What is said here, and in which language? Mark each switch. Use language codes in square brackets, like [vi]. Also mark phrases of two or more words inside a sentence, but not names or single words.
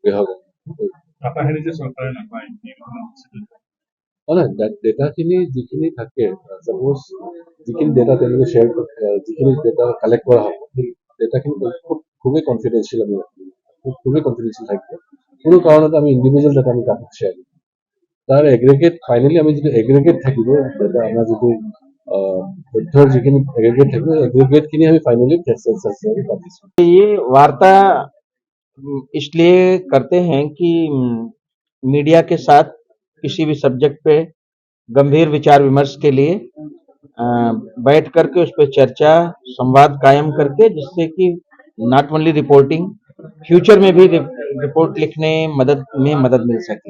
[as] ডেটাখিনি যিখিনি থাকে, ছাপ'জ যিখিনি ডেটা তেওঁলোকে শ্বেয়াৰ যিখিনি [en] data collect [as] কৰা হ'ব, সেই ডেটাখিনি খুবেই কনফিডেঞ্চিয়েল আমি ৰাখিব, খুবেই কনফিডেঞ্চিয়েল থাকিব। কোনো কাৰণত আমি [en] individual data [as] আমি কাকো শ্বেয়াৰ কৰিম। তাৰ এগ্ৰিগেট ফাইনেলি আমি যিটো এগ্ৰিগেট থাকিব, আমাৰ যিটো তথ্যৰ যিখিনি এগ্ৰিগেট থাকিব, এগ্ৰিগেটখিনি আমি ফাইনেলি পাতিছোঁ। [hi] ये वार्ता इसलिए करते हैं कि मीडिया के साथ किसी भी सब्जेक्ट पे गंभीर विचार विमर्श के लिए बैठ करके उस पर चर्चा संवाद कायम करके, जिससे कि [en] not only reporting, [hi] फ्यूचर में भी रिपोर्ट लिखने में मदद मिल सके।